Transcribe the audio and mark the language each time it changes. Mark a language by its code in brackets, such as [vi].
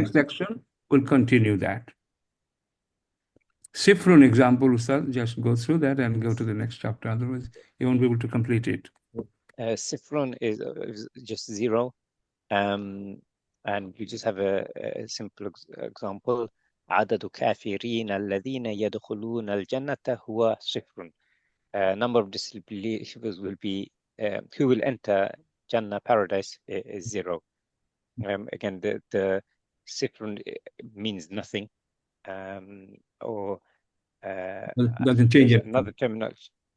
[en] next section will continue that. Sifrun example, Ustad, just go through that and go to the next chapter, otherwise you won't be able to complete it. Sifrun is just 0. And we just have a simple example. [ar] عدد كافرين الذين يدخلون الجنة هو صفر. [en] Number of disbelievers will be who will enter Jannah paradise is 0. Again, the sifrun means nothing, or Doesn't change there's it. another terminology.